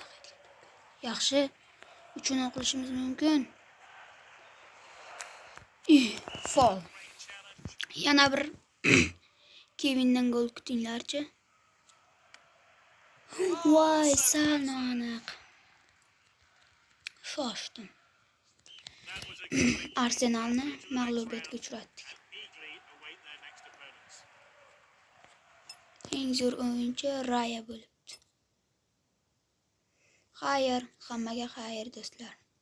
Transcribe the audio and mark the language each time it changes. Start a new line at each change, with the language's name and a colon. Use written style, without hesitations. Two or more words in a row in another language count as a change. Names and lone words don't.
Uzbek: Yaxshi. 3-0 qilishimiz mumkin. Fol. Yana bir Kevindan gol kutinglarchi. Voy, salnoq. Shoshdim.
English: That was a good
Uzbek: Arsenalni mag'lubiyatga uchratdik.
English: eagerly await their next opponents.
Uzbek: Eng zo'r o'yinchi Raya bo'libdi. Xayr, hammaga xayr do'stlar.